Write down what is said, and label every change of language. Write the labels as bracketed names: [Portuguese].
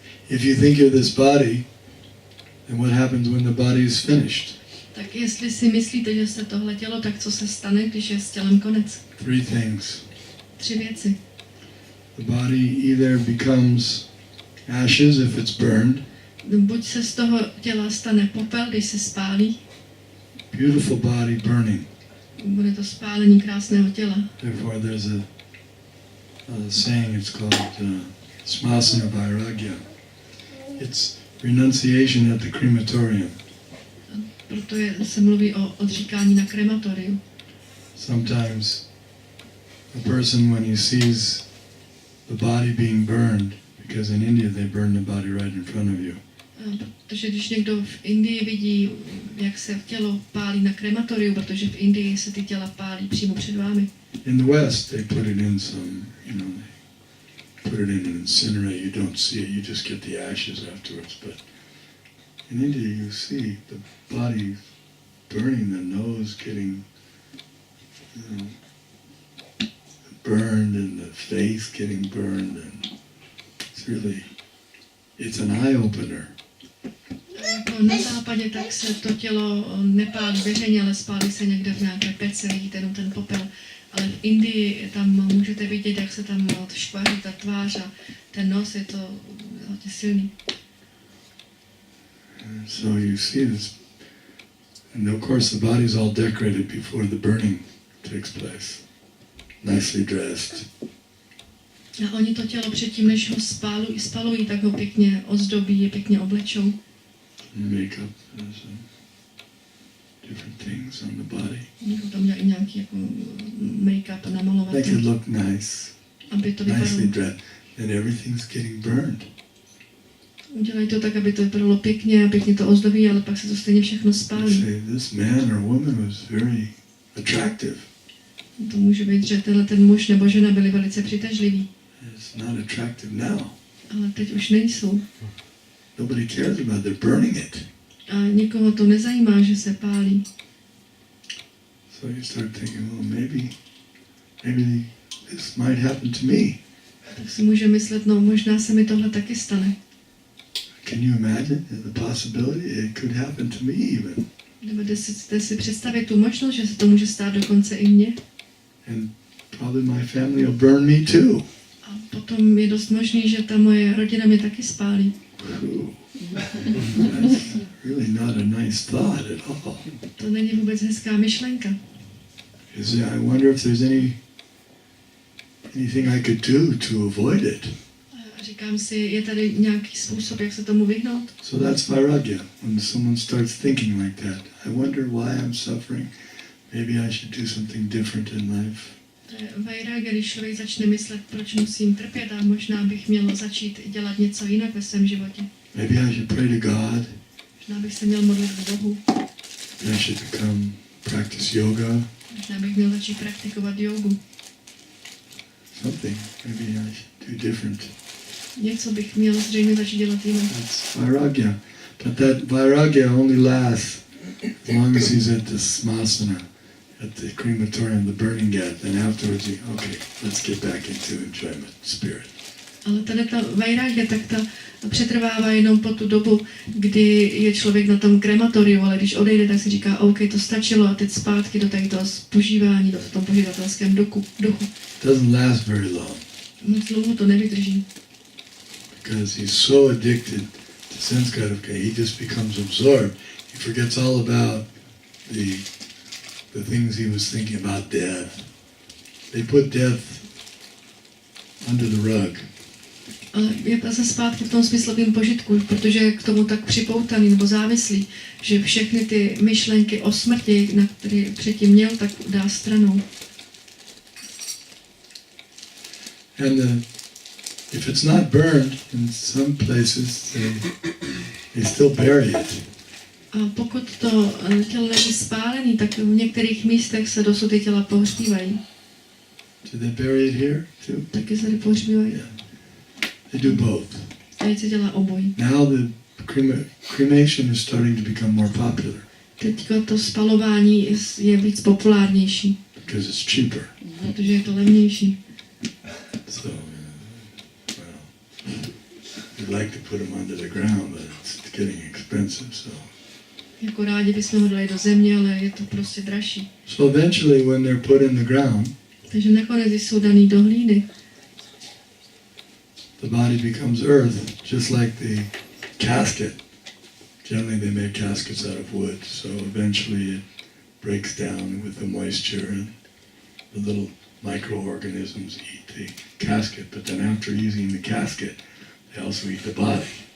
[English] If you think you're this body, then what happens when the body is finished? [Czech] Tak jestli si myslíte, že jste tohle tělo, tak co se stane, když je s tělem konec? [English] 3 things. [Czech] 3 věci. [English] The body either becomes ashes if it's burned. [Czech] Buď se z toho těla stane popel, když se spálí. [English] Beautiful body burning. [Czech] Bude to spálení krásného těla. [English] Therefore there's a saying, it's called smasana vairagya. It's renunciation at the crematorium. [Czech] Proto se mluví o odříkání na krematoriu. [English] Sometimes a person, when he sees the body being burned, because in India they burn the body right in front of you. [Czech] Protože když někdo v Indii vidí, jak se tělo pálí na krematoriu, protože v Indii se ty těla pálí přímo před vámi. [English] In the West they put it in some, they put it in an incinerator. You don't see it, you just get the ashes afterwards. But in India you see the body burning, the nose getting burned and the face getting burned, and it's an eye-opener. [Czech] Jako na západě tak se to tělo nepálí veřejně, ale spálí se někde v nějaké pece, vidíte jenom ten popel. Ale v Indii tam můžete vidět, jak se tam škvaří ta tvář a ten nos, je to hodně silný. [English] So you see this, and of course the body's all decorated before the burning takes place. Nicely dressed. [Czech] A oni to tělo předtím, než ho spalují, tak ho pěkně ozdobí, pěkně oblečou. [English] Makeup, different things on the body. [Czech] Tam dělají nějaký jako make-up namalovat. [English] Make it look nice. [Czech] Aby to [English] Nicely dressed. And everything's getting burned. [Czech] Udělají to tak, aby to vypadalo pěkně a pěkně to ozdobí, ale pak se to stejně všechno spálí. [English] Say, this man or woman was very attractive. [Czech] To může být, že ten muž nebo žena byli velice přitažliví. [English] It's not attractive now. [Czech] Ale teď už nejsou. [English] Nobody cares about it. They're burning it. [Czech] A nikoho to nezajímá, že se pálí. [English] So you start thinking, well, maybe this might happen to me. [Czech] Tak si může myslet, no možná se mi tohle taky stane. [English] Can you imagine the possibility? It could happen to me even. [Czech] Nebo jste si představit tu možnost, že se to může stát dokonce i mně. [English] And probably my family will burn me too. [Czech] A potom je dost možný, že ta moje rodina mě taky spálí. [English] That's really not a nice thought at all. [Czech] To není vůbec hezká myšlenka. [English] I wonder if there's anything I could do to avoid it. [Czech] A říkám si, je tady nějaký způsob, jak se tomu vyhnout? [English] So that's vairagya. When someone starts thinking like that, I wonder why I'm suffering. Maybe I should do something different in life. [Czech] To je vairagya, když člověk začne myslet, proč musím trpět a možná bych měl začít dělat něco jinak ve svém životě. [English] Maybe I should pray to God. [Czech] Možná bych se měl modlit k Bohu. [English] I should practice yoga. [Czech] Možná bych měl začít praktikovat jogu. [English] Something. Maybe I should do different. [Czech] Něco bych měl zřejmě začít dělat jinak. [English] That's vairagya. But that vairagya only lasts as long as he's at the smasana, at the crematorium, the burning ghat. Then afterwards, okay, let's get back into enjoyment, spirit. [Czech] Ale tady ta vairagya, tak ta přetrvává jenom po tu dobu, kdy je člověk na tom krematoriu, ale když odejde, tak si říká, OK, to stačilo a teď zpátky do toho požívání, do tom požívatelském duchu. [English] Doesn't last very long. [Czech] Moc dlouho to nevydrží. [English] Because he's so addicted to sense gratification, he just becomes absorbed. He forgets all about the things he was thinking about death. They put death under the rug. [Czech] Ale je zase zpátky v tom smyslovém požitku, protože je k tomu tak připoutaný nebo závislý, že všechny ty myšlenky o smrti, na které předtím měl, tak dá stranou. [English] And if it's not burned, in some places they still bury it. [Czech] A pokud to tělo není spálený, tak v některých místech se dosud ty těla pohřbívají. [English] Do they bury it here too? [Czech] Taky se pohřbívají. [English] Yeah. They do both. [Czech] Teď se dělá obojí. [English] Now the cremation is starting to become more popular. [Czech] Teďko to spalování je víc populárnější. [English] Because it's cheaper. [Czech] Protože je to levnější. [English] So, we'd like to put them under the ground, but it's getting expensive. So. [Czech] Jako rádi bychom ho dali do země, ale je to prostě dražší. [English] So eventually, when they're put in the ground, [Czech] takže nakonec jsou daný do hlíny. [English] The body becomes earth, just like the casket. Generally, they make caskets out of wood, so eventually it breaks down with the moisture, and the little microorganisms eat the casket. But then, after using the casket, they also eat the body.